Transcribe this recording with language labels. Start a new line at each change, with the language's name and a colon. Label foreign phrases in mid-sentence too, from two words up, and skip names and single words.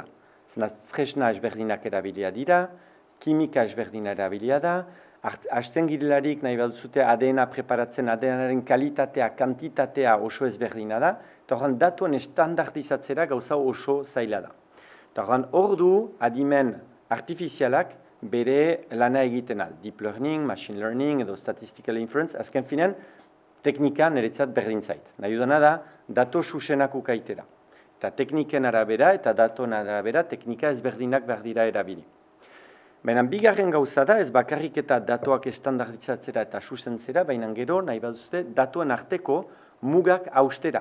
Basque: Zena tresna ezberdinak erabilia dira, kimika ezberdina erabilia da, hasten girelarik nahi baduzute ADN-a preparatzen, ADN-aren kalitatea, kantitatea oso ezberdina da, eta horren datuen estandardizatzera gauza oso zaila da. Eta horren hor du adimen artifizialak bere lana egiten al.
English: Deep learning, machine learning
Basque: edo
English: statistical inference,
Basque: azken finean, teknika niretzat berdin zait. Nahi dudana da, dato susenak ukaitera. Eta tekniken arabera eta datoen arabera teknika ezberdinak behar dira erabili. Baina bigarren gauza da, ez bakarrik eta datoak estandardizatzera eta susentzera, baina gero, nahi baduzute, datoen arteko mugak austera.